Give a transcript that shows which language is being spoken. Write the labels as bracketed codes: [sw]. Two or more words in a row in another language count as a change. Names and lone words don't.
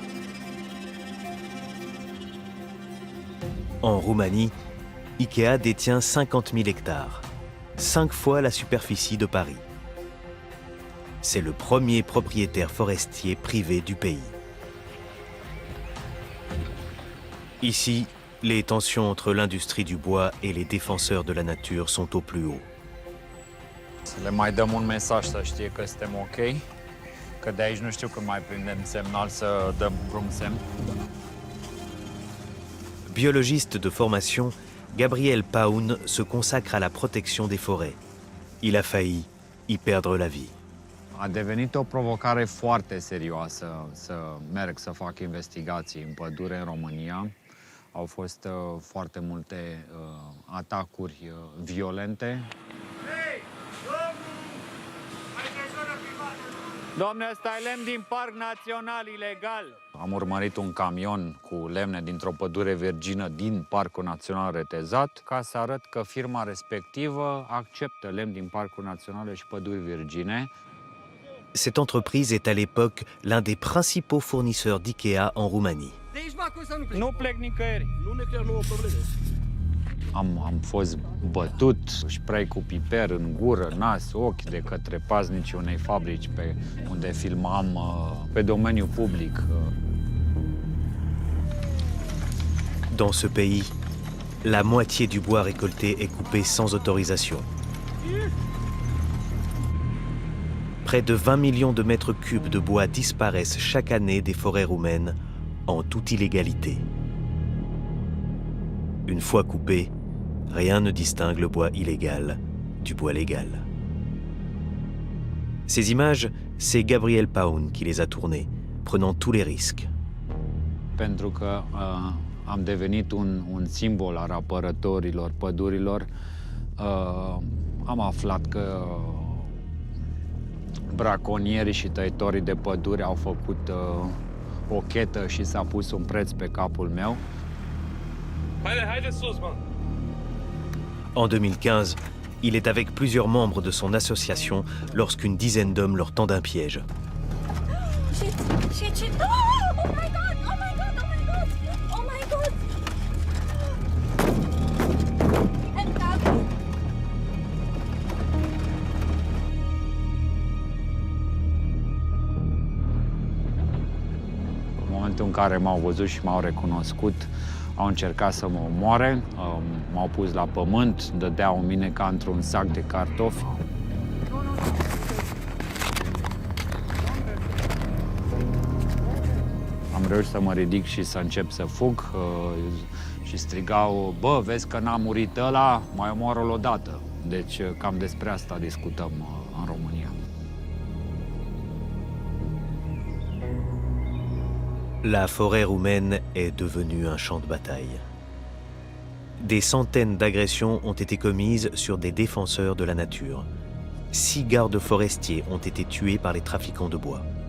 [fr] En Roumanie, IKEA détient 50 000 hectares, 5 fois la superficie de Paris. C'est le premier propriétaire forestier privé du pays. Ici, les tensions entre l'industrie du bois et les défenseurs de la nature sont au plus haut. [ro] Să le mai dăm un mesaj să știe că suntem ok, că de aici nu știu când mai prindem semnal să dăm drum semn. [fr] Biologiste de formation, Gabriel Paun se consacre à la protection des forêts. Il a failli y perdre la vie. [ro] A devenit o provocare foarte serioasă să merg să fac investigații în pădure în România. Au fost foarte multe atacuri violente. Domne, ăsta e lemn din Parc Național ilegal. Am urmărit un camion cu lemne dintr-o pădure virgină din Parcul Național Retezat ca să arăt că firma respectivă acceptă lemn din Parcul Național și păduri virgine. [fr] Cette entreprise est à l'époque l'un des principaux fournisseurs d'IKEA en Roumanie. [ro] Nu plec nicăieri. Am fost bătut, spray cu piper în gură, nas, ochi de către paznicii unei fabrici unde filmam pe domeniul public. [fr] Dans ce pays, la moitié du bois récolté est coupé sans autorisation. Près de 20 millions de mètres cubes de bois disparaissent chaque année des forêts roumaines en toute illégalité. Une fois coupé, rien ne distingue le bois illégal du bois légal. Ces images, c'est Gabriel Paun qui les a tournées, prenant tous les risques. [ro] Pentru că am devenit un simbol al apărătorilor pădurilor, am aflat că braconierii și tăitorii de păduri au făcut o chetă și s-a pus un preț pe capul meu. Haide sus, mă! [fr] En 2015, il est avec plusieurs membres de son association lorsqu'une dizaine d'hommes leur tendent un piège. [en] Shit. Oh my god! Oh my god! Oh my god! Oh my god! And [ro] În momentul în care m-au văzut și m-au recunoscut, au încercat să mă omoare, m-au pus la pământ, dădeau în mine ca într-un sac de cartofi. Am reușit să mă ridic și să încep să fug și strigau, bă, vezi că n-a murit ăla, mai omoară-l odată. Deci cam despre asta discutăm în România. [fr] La forêt roumaine est devenue un champ de bataille. Des centaines d'agressions ont été commises sur des défenseurs de la nature. 6 gardes forestiers ont été tués par les trafiquants de bois.